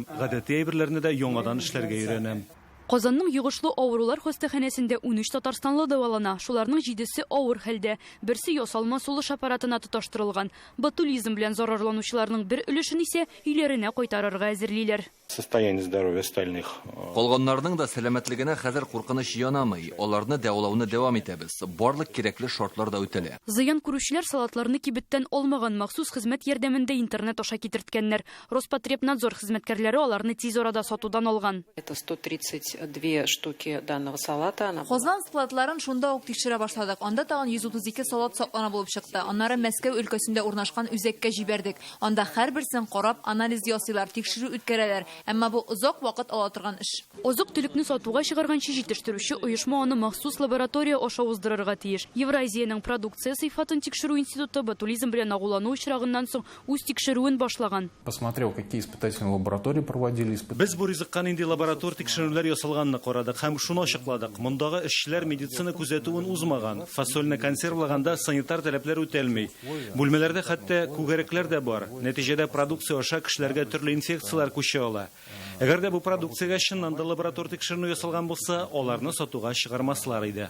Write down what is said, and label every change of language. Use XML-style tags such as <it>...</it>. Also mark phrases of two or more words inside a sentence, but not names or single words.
<tt>Гадәти әйберләрне дә яңадан эшләргә өйрәнәм. Казанның йогышлы авырулар хастаханәсендә 13 татарстанлы дәвалана. Шуларның 7-се авыр хәлдә. Берсе ясалма сулыш аппаратына тоташтырылган. Ботулизм белән зарарланучыларның бер өлешен исә өйләренә кайтарырга әзерлиләр.</tt> <ru>Состояние здоровья остальных.</ru> <tt>Калганнарның да сәламәтлегенә хәзер куркыныч янамый. Аларны дәвалауны дәвам итәбез. Барлык кирәкле шартлар да үтәлә. Зыян күрүчеләр салатларны кибеттән алмаган махсус хезмәт ярдәмендә интернет аша китерткәннәр. Роспотребнадзор хезмәткәрләре аларны тиз арада сатудан алган.</tt> <ru>Это 132 штуки данного салата.</ru> <tt>Казан складларын шунда ук тикшерә башладык. Анда тагын 132 салат саклана булып чыкты. Аннары Мәскәү өлкәсендә урнашкан үзәккә җибәрдек. Анда һәрберсен карап, анализ ясыйлар, тикшерү үткәрәләр. Әмма бу озак вакыт ала торган эш. Азык-төлекне сатуга чыгарганчы җитештерүче оешма аны махсус лаборатория аша уздырырга тиеш. Евразиянең продукция сыйфатын тикшерү институты ботулизм белән агулану очрагыннан соң үз тикшерүен башлаган.</tt> <ru>Посмотрел, какие испытательные лаборатории проводили.</ru> <tt>Без бу ризыкка нинди лаборатор тикшерүләр ясалганны карадык һәм шуны ачыкладык. Мондагы эшчеләр медицина күзәтүен узмаган. Фасольне консервлаганда санитар таләпләр үтәлми. Бүлмәләрдә хәтта күгәрәкләр дә бар. Нәтиҗәдә продукция аша кешеләргә төрле инфекциялар күчә ала. Әгәр дә бу продукциягә чыннан да лаборатор тикшерү ясалган булса, аларны сатуга чыгармаслар иде.</tt>